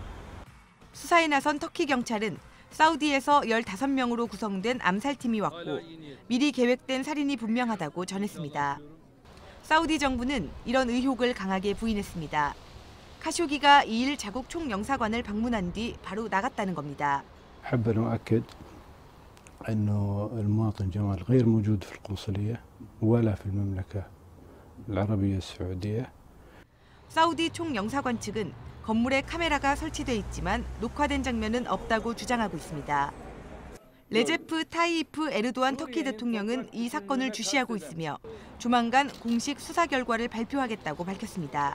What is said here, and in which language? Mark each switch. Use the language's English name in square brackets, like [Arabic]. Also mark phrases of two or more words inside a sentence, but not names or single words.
[Korean] 수사에 나선 터키 경찰은 사우디에서 15명으로 구성된 암살팀이 왔고 미리 계획된 살인이 분명하다고 전했습니다. 사우디 정부는 이런 의혹을 강하게 부인했습니다. 카쇼기가 2일 자국 총영사관을 방문한 뒤 바로 나갔다는 겁니다. [Arabic] حابب نؤكد أنه المواطن جمال غير موجود في القنصلية ولا في المملكة العربية السعودية. [Korean] 사우디 총영사관 측은 건물에 카메라가 설치돼 있지만 녹화된 장면은 없다고 주장하고 있습니다. 레제프 타이이프 에르도안 터키 대통령은 이 사건을 주시하고 있으며 조만간 공식 수사 결과를 발표하겠다고 밝혔습니다.